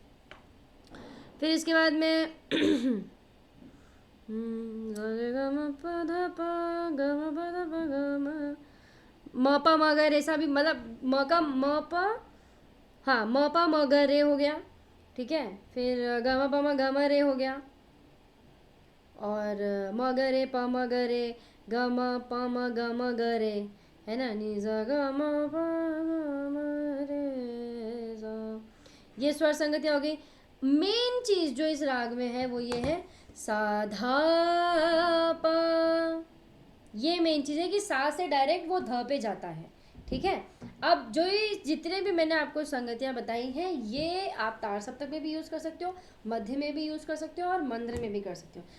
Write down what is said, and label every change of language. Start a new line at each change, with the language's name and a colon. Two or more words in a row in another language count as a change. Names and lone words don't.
Hindi: फिर इसके बाद में ग म प ध प ग म प ध प ग म प म ग रे, ऐसा भी, मतलब म का म प, हाँ म प म ग रे हो गया। ठीक है। फिर ग म प म ग म रे हो गया, और म ग रे प म ग रे, ग म प म ग म ग रे, है ना, नि ज ग म प ग म रे ज। ये स्वर संगतियाँ हो गई। मेन चीज जो इस राग में है वो ये है सा धा प, ये मेन चीज है कि सा से डायरेक्ट वो ध पे जाता है। ठीक है। अब जो ये जितने भी मैंने आपको संगतियां बताई हैं, ये आप तार सप्तक में भी यूज कर सकते हो, मध्य में भी यूज कर सकते हो, और मंद्र में भी कर सकते हो।